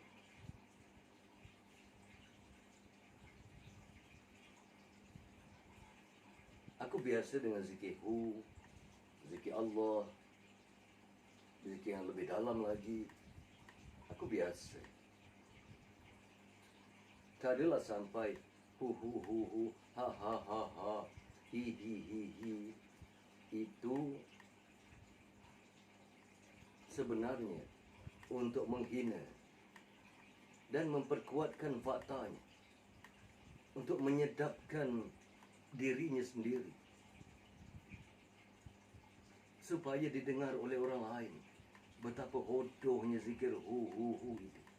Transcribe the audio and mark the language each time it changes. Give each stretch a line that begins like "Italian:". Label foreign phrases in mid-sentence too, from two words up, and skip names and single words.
Malay: Aku biasa dengan zikir zikir Allah, zikir yang lebih dalam lagi. Aku biasa. Tak adalah sampai hu, ha ha ha ha, hi hi hi hi. Itu sebenarnya untuk menghina dan memperkuatkan faktanya, untuk menyedapkan dirinya sendiri, supaya didengar oleh orang lain betapa bodohnya zikir hu itu.